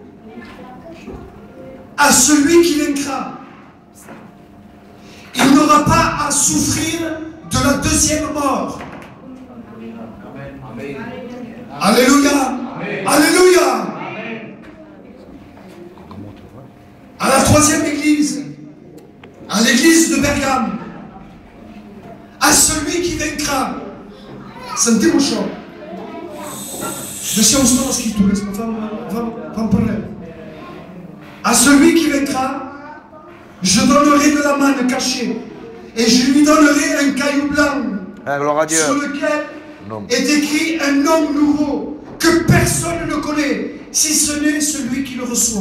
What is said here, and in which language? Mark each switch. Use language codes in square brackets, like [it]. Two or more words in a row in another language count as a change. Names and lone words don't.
[fr] À celui qui vaincra, il n'aura pas à souffrir de la deuxième mort. Alléluia. Alléluia. À la troisième église, à l'église de Bergame, à celui qui vaincra, [it] sentite ciò. Lasciamo solo la scrittura, fa un parallèle. [fr] À celui qui vaincra, je donnerai de la manne cachée et je lui donnerai un caillou blanc Gloire à Dieu. sur lequel Non. est écrit un nom nouveau que personne ne connaît, si ce n'est celui qui le reçoit.